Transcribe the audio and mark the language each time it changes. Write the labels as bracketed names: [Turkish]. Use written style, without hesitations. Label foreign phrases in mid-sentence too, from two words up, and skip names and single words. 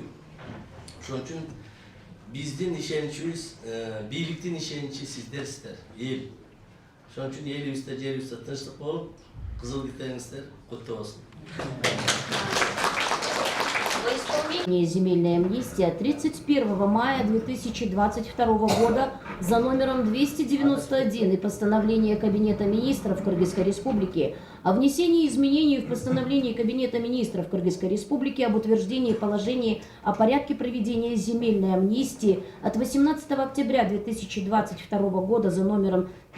[Kyrgyz] Ошон үчүн биздин ишеничибиз, бийликтин ишеничи сиздерсиздер, эл. Ошон үчүн элибизде, жерибизде тынчтык болуп, кызыл китебиңиздер куттуу болсун. [Russian] Земельная амнистия 31 мая 2022 года за номером 291 и постановление Кабинета министров Кыргызской Республики о внесении изменений в постановление Кабинета министров Кыргызской Республики об утверждении положений о порядке проведения земельной амнистии от 18 октября 2022 года за номером